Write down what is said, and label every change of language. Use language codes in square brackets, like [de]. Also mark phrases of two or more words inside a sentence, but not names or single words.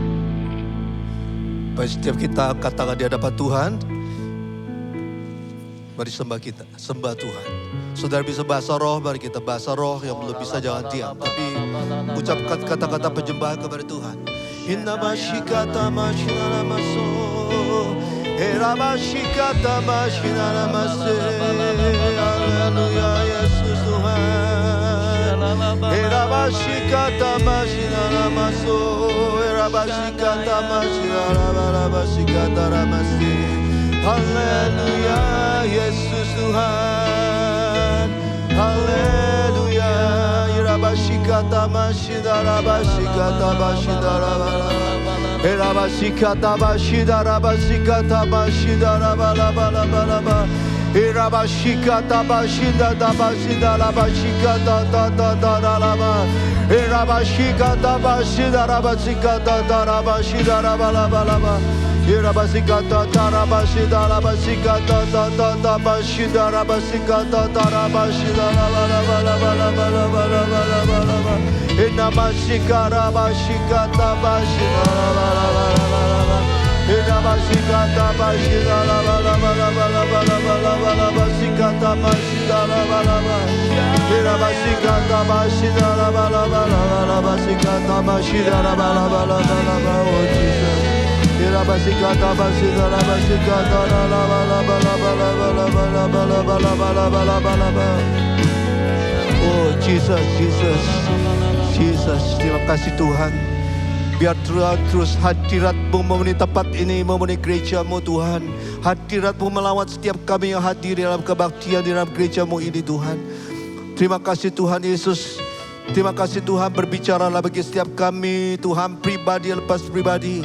[id] Baik, setiap kita katakan di hadapan Tuhan, Mari sembah Tuhan. Saudara bisa bahasa roh, mari kita bahasa roh. Yang belum bisa jangan diam, tapi ucapkan kata-kata penyembahan kepada Tuhan. Inna mashikata mashinana maso, era mashikata mashinana mase. Haleluya Yesus Tuhan. Era mashikata mashinana maso, era mashikata mashinana mashikata ramasi. Haleluya Yesus Tuhan. Haleluya. Irabashikata mashidara bashikata bashidara bala. Irabashikata bashidara bashikata bashidara bala bala bala bala. Irabashikata bashidara bashidara bashikata da da da da la ba. Irabashikata bashidara bashikata da da bashidara bala bala ba. Irabashikata tarabashidara bashikata da da da bashidara bashikata tarabashidara bala bala bala bala bala bala bala bala. Inamashikara bashikata bashidara bala bala bala bala. Inamashikata bashidara bala bala bala bala bala bala bashikata bashidara bala bala. Inamashikata bashidara bala bala bala bashikata bashidara bala bala bala bala. [en] Oh Jesus. Irabasikata basikata basikata la la la la la la la la la la la. Oh Jesus, Jesus, Jesus, [id] terima kasih Tuhan. Biar terus hadirat-Mu memenuhi tempat ini, memenuhi gereja-Mu Tuhan. Hadirat-Mu melawat setiap kami yang hadir dalam kebaktian di dalam gereja-Mu ini Tuhan. Terima kasih Tuhan Yesus. Terima kasih Tuhan, berbicaralah bagi setiap kami Tuhan, pribadi lepas pribadi.